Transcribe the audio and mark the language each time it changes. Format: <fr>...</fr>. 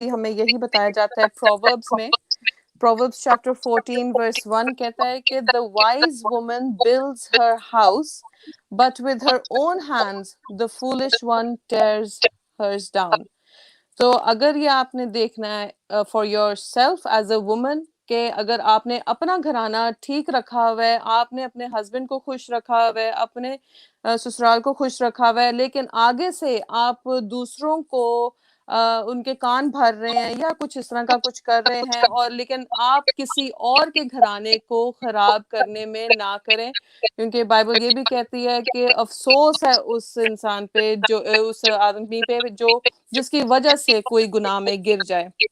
<ur>ہمیں یہی بتایا جاتا ہے پرووربس میں.</ur> <en>Proverbs chapter 14 verse 1</en> <ur>کہتا ہے کہ</ur> <en>the wise woman builds her house, but with her own hands the foolish one tears hers down.</en> <ur>تو اگر یہ آپ نے دیکھنا ہے</ur> <en>for yourself as a woman</en> <ur>کہ اگر آپ نے اپنا گھرانہ ٹھیک رکھا ہوا ہے, آپ نے اپنے ہسبینڈ کو خوش رکھا ہوا ہے, اپنے سسرال کو خوش رکھا ہوا ہے, لیکن آگے سے آپ دوسروں کو ان کے کان بھر رہے ہیں یا کچھ اس طرح کا کچھ کر رہے ہیں, اور لیکن آپ کسی اور کے گھرانے کو خراب کرنے میں نہ کریں, کیونکہ بائبل یہ بھی کہتی ہے کہ افسوس ہے اس انسان پہ, جو اس آدمی پہ جو جس کی وجہ سے کوئی گناہ میں گر جائے.</ur>